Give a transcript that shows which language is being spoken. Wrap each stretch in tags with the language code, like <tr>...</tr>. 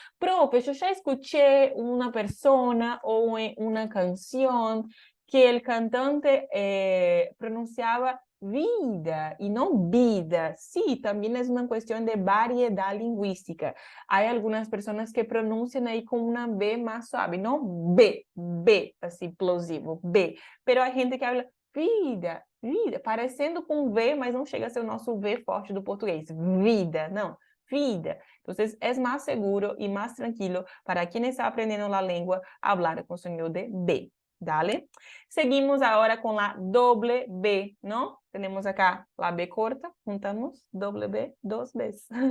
<es>Profe, yo ya escuché una persona o una canción que el cantante pronunciaba vida y no vida. Sí, también es una cuestión de variedad lingüística. Hay algunas personas que pronuncian ahí con una B más suave, no B, así plosivo, B. Pero hay gente que habla vida,</es> <pt>parecendo com V, mas não chega a ser o nosso V forte do português. Vida, não, vida.</pt> <es>Entonces, es más seguro y más tranquilo para quien está aprendiendo la lengua hablar con sonido de B. ¿Dale? Seguimos ahora con la doble B, ¿no? Tenemos acá la B corta, juntamos doble B, dos Bs.</es>